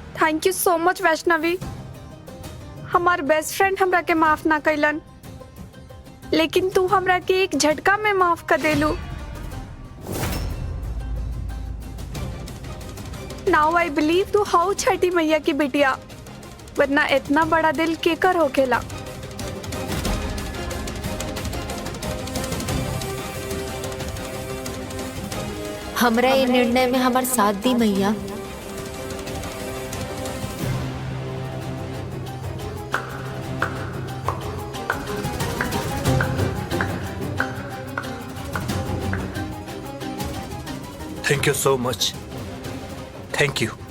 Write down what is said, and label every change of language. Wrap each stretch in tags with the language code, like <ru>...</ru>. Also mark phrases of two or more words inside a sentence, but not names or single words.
<en>Thank you so much Vaishnavi.</en> <bho>हमार</bho> <en>best friend</en> <bho>हमरा के माफ ना कैलन, लेकिन तू हमरा के एक झटका में माफ कर देलू।</bho> <en>Now I believe</en> <bho>तू हाउ छठी मैया की बिटिया, वरना इतना बड़ा दिल केकर होखेला। हमरा ये निर्णय में हमार साथ दी मैया।</bho> <en>Thank you so much, thank you.</en>